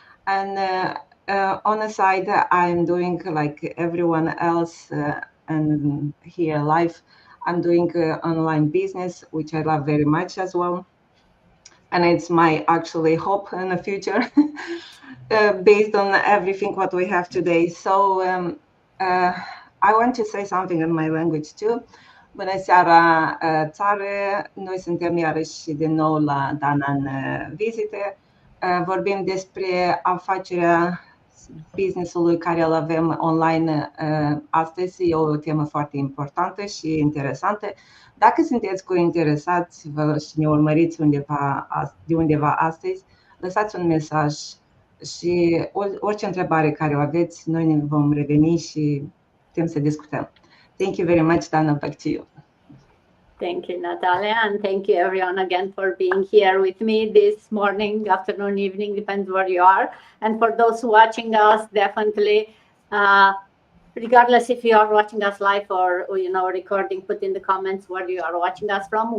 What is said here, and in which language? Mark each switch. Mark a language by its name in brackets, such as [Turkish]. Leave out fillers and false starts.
[English] And on the side, I'm doing like everyone else and here live, I'm doing online business, which I love very much as well. And it's my actually hope in the future based on everything what we have today. So I want to say something in my language too. [Romanian] Bună seara, țară! Noi suntem iarăși din nou la Dana în vizite. Vorbim despre afacerea business-ului care îl avem online astăzi. E o temă foarte importantă și interesantă. Dacă sunteți interesați și ne urmăriți de undeva astăzi, lăsați un mesaj și orice întrebare care o aveți, noi ne vom reveni și putem să discutăm. [English] Thank you very much, Dana. Back to you. Thank you, Natalia, and thank you everyone again for being here with me this morning, afternoon, evening, depends where you are. And for those watching us, definitely, regardless if you are watching us live or recording, put in the comments where you are watching us from.